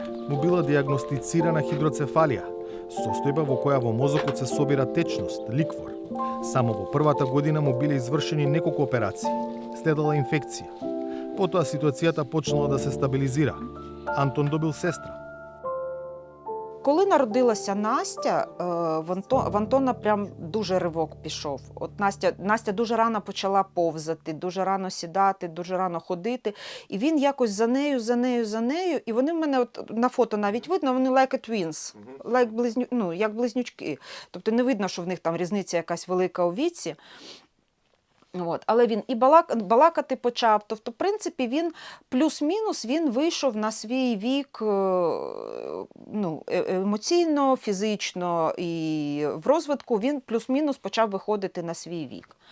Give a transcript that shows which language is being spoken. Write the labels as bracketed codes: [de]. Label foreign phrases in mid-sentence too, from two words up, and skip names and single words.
[mk] Му била диагностицирана хидроцефалија, состојба во која во мозокот се собира течност, ликвор. Само во првата година му биле извршени неколку операции. Следела инфекција. Потоа ситуацијата почнала да се стабилизира. Антон добил сестра. [uk] Коли народилася Настя, в Антона прям дуже ривок пішов. От Настя дуже рано почала повзати, дуже рано сідати, дуже рано ходити. І він якось за нею. І вони в мене от на фото навіть видно, вони [en] like a twins, [uk] як близнючки. Тобто не видно, що в них там різниця якась велика у віці. От. Але він і балакати почав. Тобто, в принципі, він плюс-мінус він вийшов на свій вік емоційно, фізично і в розвитку він плюс-мінус почав виходити на свій вік.